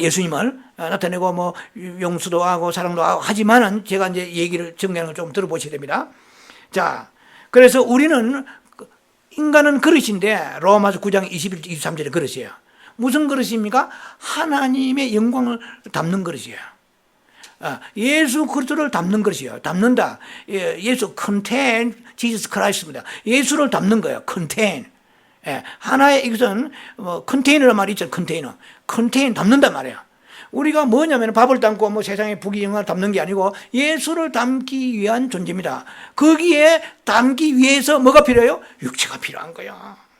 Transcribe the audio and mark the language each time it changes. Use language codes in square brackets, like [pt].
[ko] 예수님을 나타내고 뭐 용서도 하고 사랑도 하고 하지만은 제가 이제 얘기를 정리하는 걸 좀 들어보셔야 됩니다. 자, 그래서 우리는 인간은 그릇인데 로마서 9장 21, 23절에 그릇이에요. 무슨 그릇입니까? 하나님의 영광을 담는 그릇이에요. 예수 그리스도를 담는 것이요. 담는다. [en] 예수 contain Jesus Christ입니다. [ko] 예수를 담는 거예요. contain. 하나의 이것은 뭐 컨테이너란 말이 있죠. 컨테이너 담는단 말이에요. 우리가 뭐냐면 밥을 담고 뭐 세상의 부귀영화를 담는 게 아니고 예수를 담기 위한 존재입니다. 거기에 담기 위해서 뭐가 필요해요? 육체가 필요한 거예요.